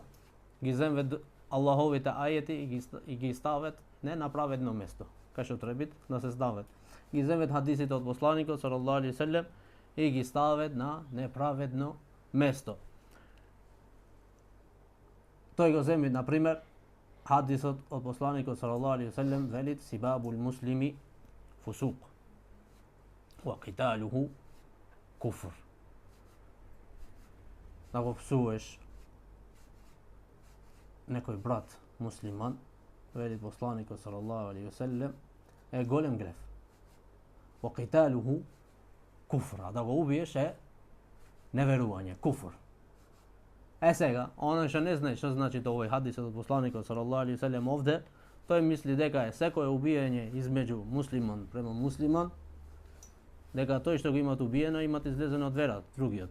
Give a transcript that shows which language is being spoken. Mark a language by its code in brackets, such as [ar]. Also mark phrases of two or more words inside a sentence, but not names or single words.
[mk] Ги земват Аллаховите ајети и ги стават не на праведно место, кај што требит да се стават. Ги земват хадисите од посланикот [ar] صلى الله عليه وسلم [mk] и ги стават на неправедно место. Тој го земи, на пример, хадисот од посланикот [ar] صلى الله عليه وسلم [mk] велит [ar] سباب المسلم فسوق وقتاله كفر. [mk] Да го псуваш некој брат муслиман, вели посланикот [ar] صلى الله عليه وسلم, [mk] е голем греф. [ar] وقتاله كفر, [mk] а да го убиеш е неверување, куфр. Е сега, оној што не знае што значи овој хадис од посланикот [ar] صلى الله عليه وسلم [mk] овде, тој мисли дека е секое убиење измеѓу муслиман према муслиман, дека тој што го имат убиено имат излезено од вера, другиот.